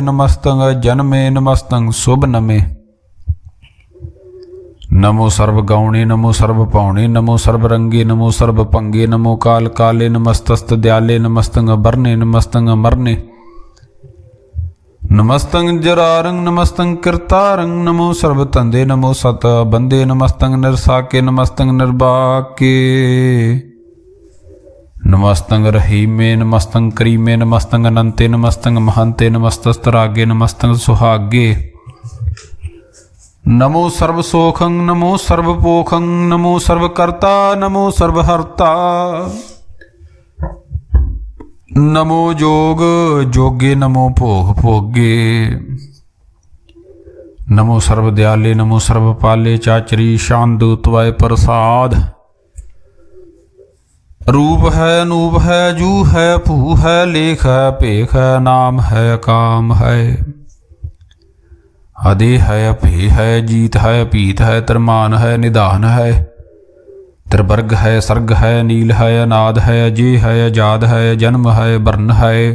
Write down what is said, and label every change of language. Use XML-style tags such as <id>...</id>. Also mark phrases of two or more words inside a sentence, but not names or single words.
<bra>ਨਮਸਤੰਗ ਜਨਮੇ, ਨਮਸਤੰਗ ਸ਼ੁਭ ਨਮੇ। ਨਮੋ ਸਰਬ ਗਾਉਣੇ, ਨਮੋ ਸਰਬ ਪਾਉਣੇ। ਨਮੋ ਸਰਬ ਰੰਗੇ, ਨਮੋ ਸਰਬ ਭੰਗੇ। ਨਮੋ ਕਾਲ ਕਾਲੇ, ਨਮਸਤਸਤ ਦਿਆਲੇ। ਨਮਸਤੰਗ ਬਰਨੇ, ਨਮਸਤੰਗ ਮਰਨੇ। नमस्तंग जरारंग नमस्तंग कृतारंग नमो सर्वतंदे नमो सत बंदे नमस्तंग निरसाके नमस्तंग निर्बाके नमस्तंग रहीमे नमस्तंग करीमे नमस्तंग अनंते नमस्तंग महंते नमस्तस्तरागे नमस्तंग सुहागे नमो सर्वसोखं नमो सर्वपोखं नमो सर्वकर्ता नमो सर्वहर्ता नमो जोग जोगे नमो भोग भोगे नमो सर्वदयाले नमो सर्वपाले चाचरी शांदूत वै प्रसाद रूप है अनूप है जू है भू है लेख है पेख है नाम है काम है अदे है अपे है जीत है पीत है तरमान है निदान है त्रिवर्ग है सर्ग है नील है अनाद है अजय है आजाद है जन्म है वर्ण है</bra>